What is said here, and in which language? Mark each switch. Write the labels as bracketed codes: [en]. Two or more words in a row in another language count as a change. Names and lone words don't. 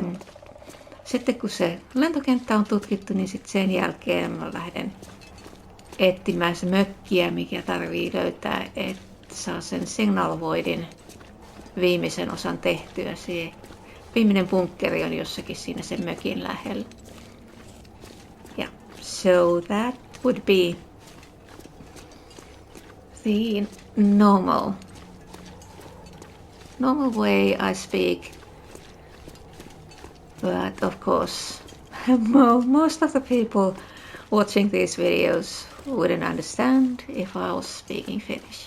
[fi] Sitten kun se lentokenttä on tutkittu, niin sitten sen jälkeen mä lähden etsimään se mökkiä, mikä tarvii löytää, että saa sen signal voidin viimeisen osan tehtyä. Se viimeinen bunkkeri on jossakin siinä sen mökin lähellä. [en] Yeah, so that would be the normal way I speak. But of course, most of the people watching these videos wouldn't understand if I was speaking Finnish.